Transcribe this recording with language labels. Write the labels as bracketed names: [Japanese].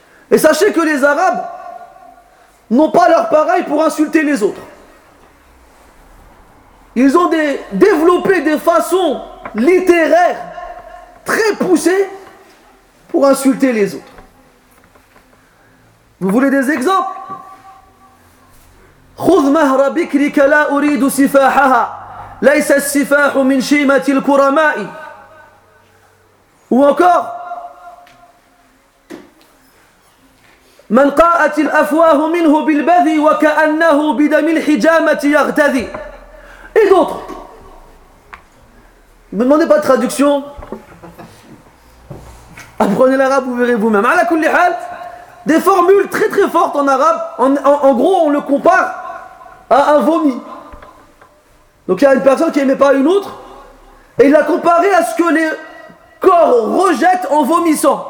[French] Et sachez que les Arabes n'ont pas leur pareil pour insulter les autres. Ils ont développé des façons littéraires très poussées pour insulter les autres. Vous voulez des exemples ? [Arabic] خذ مهر بكرك لا أريد سفاحها ليس السفاح من شيمة الكرماء. [French] Ou encore [Arabic] من قاءت الأفواه منه بالبذ وكأنه بدم الحجامة يغتذي. [French] Et d'autres. Ne me demandez pas de traduction. Apprenez l'arabe, vous verrez vous-même. [Arabic] À la kulli hal, [French] des formules très très fortes en arabe. En gros, on le compare à un vomi. Donc il y a une personne qui n'aimait pas une autre. Et il l'a comparé à ce que les corps rejettent en vomissant.